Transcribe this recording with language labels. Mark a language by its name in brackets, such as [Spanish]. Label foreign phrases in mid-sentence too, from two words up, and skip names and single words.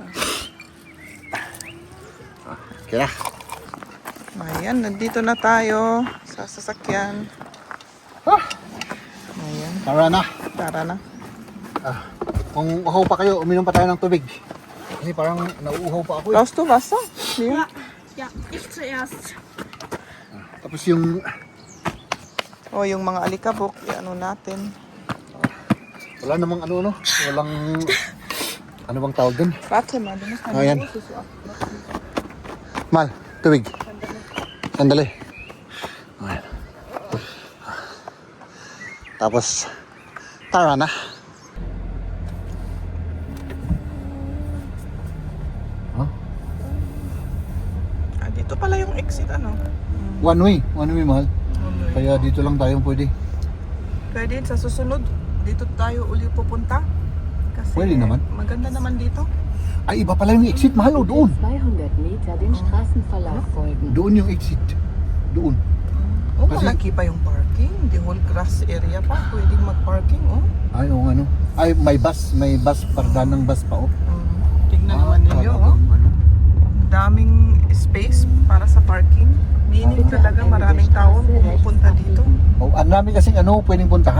[Filipino] Okay na. Ayan, nandito na tayo sa sasakyan. Ayan, Tara na. tara na. Kung uhaw pa kayo, uminom pa tayo ng tubig. Kasi parang nauuhaw pa ako, eh. [German] Brauchst du Wasser? Ja. Ja, ich zuerst. [Filipino] Tapos yung... O, yung mga alikabok, ano natin. Wala namang walang... Ano bang tawag dun? [German] Warte mal, du musst [Filipino] Ayan. Mal, tubig. Sandali. Ayan. Tapos, tara na. Dito pala yung exit, [English] One way, [Filipino] mahal. Kaya dito lang tayo pwede. Pwede sa susunod, dito tayo uli pupunta. Kasi Pwede naman. maganda naman dito. Ay, iba pala yung exit, mahal, o doon. [German] 200 Meter den Straßenverlauf folgen. [Filipino] Doon yung exit. Doon. Oh, Kasi- malaki pa yung parking. [English] The whole grass area pa. [Filipino] Pwedeng mag-parking, Ay, oo nga, no. Ay, may bus, pardan ng bus pa, oh. Tignan naman ninyo, talagang, Daming space para sa parking. Meaning talaga maraming tao pumupunta dito. Oh, ang dami kasing pwedeng puntahan.